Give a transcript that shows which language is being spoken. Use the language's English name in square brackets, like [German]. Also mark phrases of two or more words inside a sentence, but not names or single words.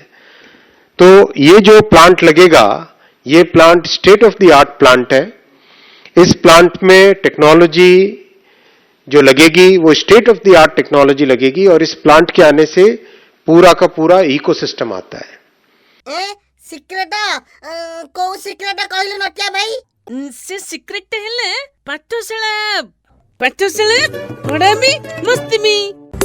[Hindi] तो ये जो प्लांट लगेगा, ये [English] plant state of the art plant [Hindi] है। इस प्लांट में टेक्नोलॉजी जो लगेगी वो [English] state of the art technology [Hindi] लगेगी और इस प्लांट के आने से पूरा का पूरा इकोसिस्टम आता है। [Odia] ସିକ୍ରେଟ କୋଉ ସିକ୍ରେଟ କହିଲୁ ନଟିଆ ଭାଇ? ସେ ସିକ୍ରେଟ ହେଲେ ପାଠଶାଳା ପାଠଶାଳା ପଢାମି ମସ୍ତିମି